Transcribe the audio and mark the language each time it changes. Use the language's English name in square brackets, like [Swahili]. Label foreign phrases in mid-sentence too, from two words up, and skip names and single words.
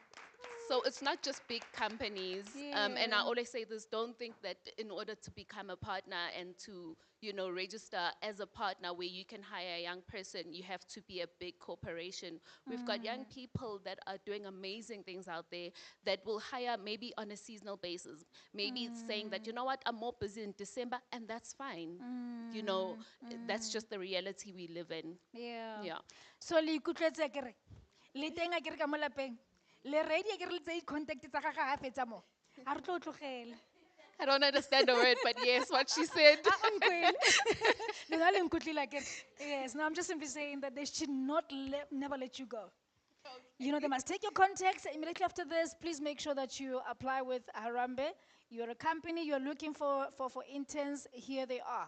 [English] So it's not just big companies. And I always say this, don't think that in order to become a partner and to, register as a partner where you can hire a young person, you have to be a big corporation. We've got young people that are doing amazing things out there that will hire maybe on a seasonal basis. Maybe it's saying that, you know what, I'm more busy in December, and that's fine. That's just the reality we live in. Yeah. [Tswana] So le ikutlwetse akere le teng akere ka mo lapeng le ready akere le tsei contact tsa gaga ha fetsa mo a re tlo tlogela. [English] I don't understand the word, but yes, what she said. Yes, no, I'm just simply saying that they should never let you go. They must take your contacts immediately after this. Please make sure that you apply with Harambe. You're a company, you're looking for interns, here they are.